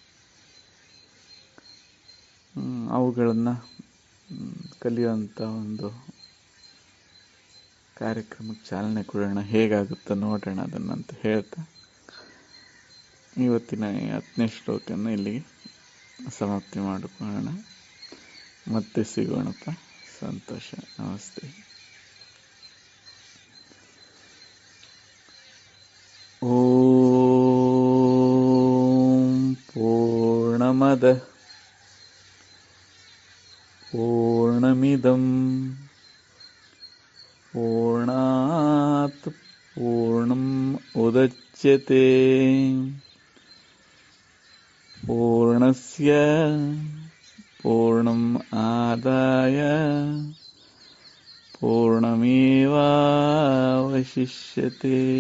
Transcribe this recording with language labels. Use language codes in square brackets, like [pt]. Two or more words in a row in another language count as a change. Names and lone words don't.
[kn] ಅವುಗಳನ್ನು ಕಲಿಯುವಂಥ ಒಂದು ಕಾರ್ಯಕ್ರಮಕ್ಕೆ ಚಾಲನೆ ಕೊಡೋಣ, ಹೇಗಾಗುತ್ತೋ ನೋಡೋಣ ಅದನ್ನಂತ ಹೇಳ್ತಾ ಇವತ್ತಿನ 10ನೇ ಶ್ಲೋಕನ ಇಲ್ಲಿಗೆ ಸಮಾಪ್ತಿ ಮಾಡಿಕೊಳ್ಳೋಣ. ಮತ್ತೆ ಸಿಗೋಣಪ್ಪ. ಸಂತೋಷ. ನಮಸ್ತೆ. [sa] ಓಂ ಪೂರ್ಣಮದ ಪೂರ್ಣಮಿದಂ ಪೂರ್ಣಾತ್ ಪೂರ್ಣಂ ಉದಚ್ಯತೆ ಪೂರ್ಣಸ್ಯ ಪೂರ್ಣಂ ಆದಾಯ ಪೂರ್ಣಮೇವಾವಶಿಷ್ಯತೆ.